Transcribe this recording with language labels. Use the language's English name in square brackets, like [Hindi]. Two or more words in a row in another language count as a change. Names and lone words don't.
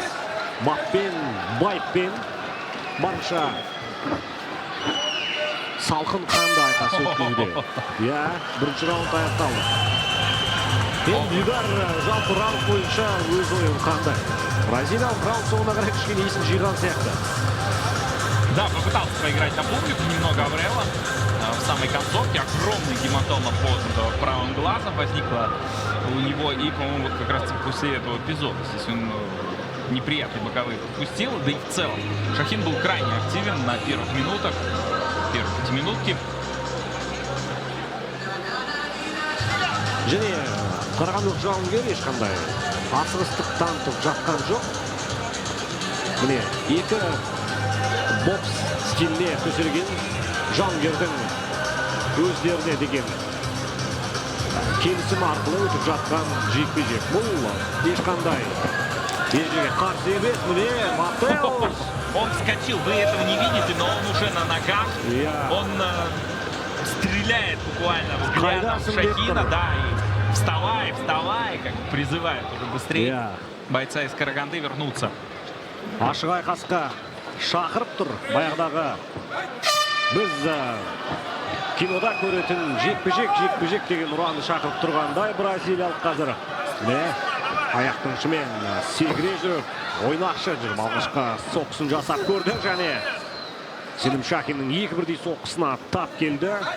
[Kazakh] Баппен, байыппен барынша салқын қанды айқас өткізуде. Иә, бірінші раунд аяқталды. Дидар жалпы раунд бойынша өз ойын қандай. Бразилиялық раунд соңына қарай кішкене есін жиған сияқты. [Russian] Да, попытался проиграть на публику немного Аврело. В самой концовке огромный гематома под правым глазом возникла у него. И, по-моему, вот как раз после этого эпизода здесь он неприятные боковые пропустил. Да и в целом Шахин был крайне активен на первых минутах, первые 5 минутки. [Kazakh] Және қарағандылық жауынгер ешқандай асығыстық танытып жатқан жоқ. Міне, екі бокс стиліне төселген жауынгердің өздеріне деген келісім арқылы өтіп жатқан жекпе-жек. Бұл ешқандай ережеге қарсы емес. Міне, Матеус. [Russian] Он вскочил, вы этого не видите, но он уже на ногах. Он стреляет буквально взглядом Шахина, да, и вставай, вставай, как призывает уже быстрее бойца из Караганды вернуться. [Kazakh] Ашық айқасқа шақырып тұр баяғыдағы біз кинода көретін жекпе-жек деген ұранды шақырып тұрғандай бразилиялық қазір аяқтың ұшымен секіре жүріп ойнақшы жүріп алғашқы соққысын жасап көрді және Сенім Шахиннің екі бірдей соққысына тап келді.